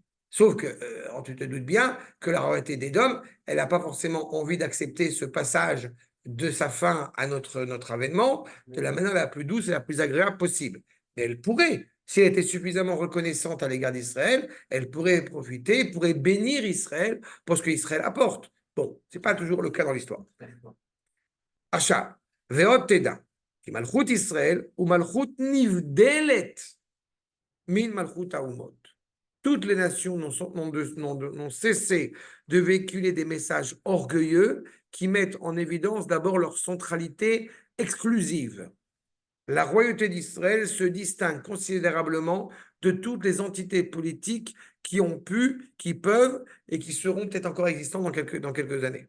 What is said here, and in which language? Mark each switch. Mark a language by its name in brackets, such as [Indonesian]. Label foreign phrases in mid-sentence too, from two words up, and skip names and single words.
[French] Sauf que, tu te doutes bien que la royauté d'Édom, elle n'a pas forcément envie d'accepter ce passage de sa fin à notre avènement de la manière la plus douce et la plus agréable possible. Mais elle pourrait, si elle était suffisamment reconnaissante à l'égard d'Israël, elle pourrait profiter, pourrait bénir Israël pour ce qu'Israël apporte. Bon, ce n'est pas toujours le cas dans l'histoire. [Hebrew] עכשיו, ועוד תדע, כי מלכות ישראל הוא מלכות נבדלת מן מלכות האומות. [French] Toutes les nations n'ont cessé de véhiculer des messages orgueilleux qui mettent en évidence d'abord leur centralité exclusive. La royauté d'Israël se distingue considérablement de toutes les entités politiques qui ont pu, qui peuvent et qui seront peut-être encore existantes dans quelques années.